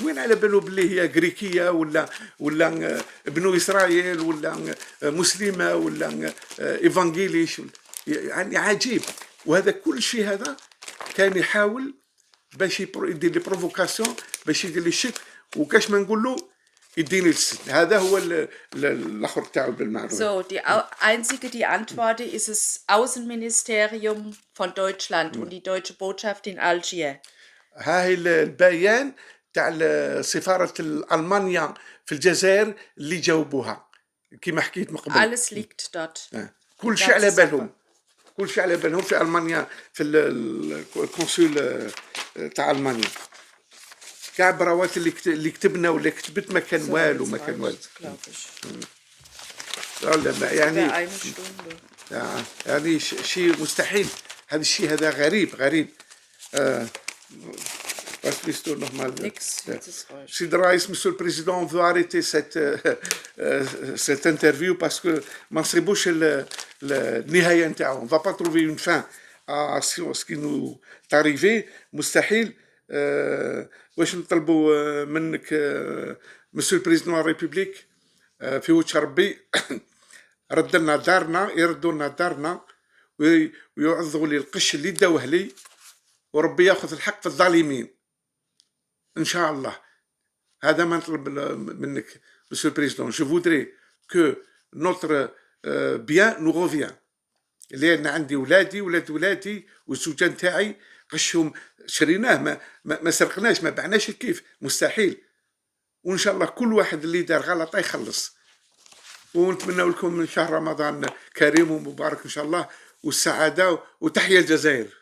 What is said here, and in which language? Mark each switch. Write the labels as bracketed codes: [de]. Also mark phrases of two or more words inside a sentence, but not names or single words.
[ar] وين على بالو باللي هي غريكيه ولا بنو اسرائيل ولا مسلمه ولا ايفانجيليش. يعني عجيب. وهذا كل شيء هذا كان يحاول باش يدير [fr] la provocation [ar] باش يدير لي شك وكاش ما نقول له يديني السجن. هذا هو الاخر تاعو بالمعروف. [de] So, die Antwort ist das Außenministerium von Deutschland und die deutsche Botschaft in Algier. [ar] هاي البيان تاع سفارة ألمانيا في الجزائر اللي جاوبوها كما حكيت من قبل. [de] Alles liegt dort. [ar] كل شيء على بالهم في ألمانيا في القنصل تاع ألمانيا. كاع براوات اللي كتبنا ولا كتبت ما كان والو. يعني شيء مستحيل. هذا الشيء هذا غريب. [de] Was bist du nochmal? Nix. [fr] Monsieur le Raïs, Monsieur le Président, on veut arrêter cette interview parce que [ar] ما نصيبوش النهاية نتاعو. [fr] On va pas trouver une fin à ce qui nous est arrivé. [ar] مستحيل. واش نطلبوا منك [fr] Monsieur le Président de la République [ar] في وجه ربي رد لنا دارنا، يردوا لنا دارنا ويعوضوا لي القش اللي داوه لي، وربي ياخذ الحق في الظالمين ان شاء الله. هذا ما نطلب منك [fr] Monsieur le Président. je voudrais que notre bien nous revienne, [ar] لان عندي ولادي ولادي والزوجه نتاعي قشهم شريناه، ما سرقناش، ما بعناش الكيف، مستحيل. وان شاء الله كل واحد اللي دار غلطه يخلص. ونتمنى لكم شهر رمضان كريم ومبارك ان شاء الله، والسعاده، وتحيا الجزائر.